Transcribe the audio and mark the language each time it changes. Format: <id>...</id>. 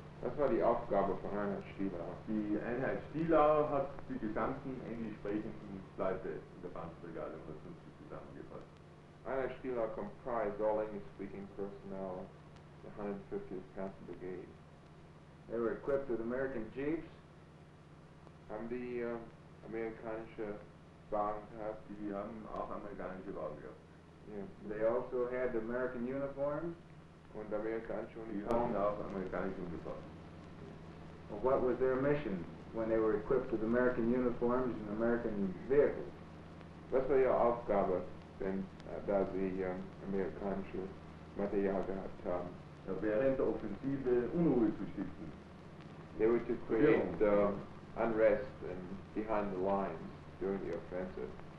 <de>Was war die Aufgabe von Einheit Stielau? Die Einheit Stielau hat die gesamten englisch sprechenden Leute in der Panzerbrigade 150 zusammengefasst.</de> <en>Einheit Stielau comprised all English-speaking personnel of the 150th Panzer Brigade. They were equipped with American Jeeps.</en> <de>Haben die amerikanische Wagen gehabt? Die haben auch amerikanische Wagen gehabt.</de> <en>Yeah. They also had American uniforms.</en> <de>und amerikanische Die hatten Uniformen. auch amerikanische Uniformen.</de> <en>Well, what was their mission when they were equipped with American uniforms and American vehicles?</en> <de>Was war ihre Aufgabe, denn da sie amerikanische Material gehabt haben? Ja, während der Offensive Unruhe zu stiften.</de> <en>They were to create unrest and behind the lines during the offensive.</en>